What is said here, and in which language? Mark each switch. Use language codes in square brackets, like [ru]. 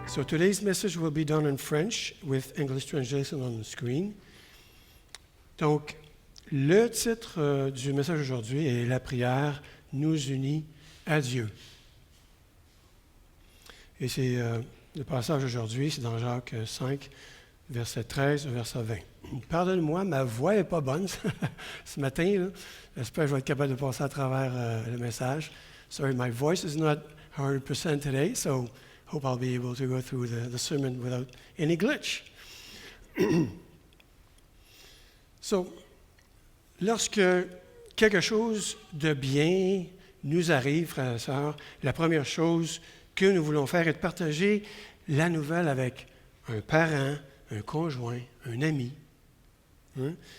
[en] today's message will be done in French with English translation on the screen. [fr] Donc, le titre du message aujourd'hui est « La prière nous unit à Dieu ». Et c'est le passage aujourd'hui, c'est dans Jacques 5, verset 13, verset 20. Pardonne-moi, ma voix n'est pas bonne ce matin. Là. J'espère que je vais être capable de passer à travers le message. [en] Sorry, my voice is not 100% today, so hope I'll be able to go through the sermon without any glitch. [fr] So, lorsque quelque chose de bien nous arrive, frères et sœurs, la première chose que nous voulons faire est de partager la nouvelle avec un parent, un conjoint, un ami. Hein?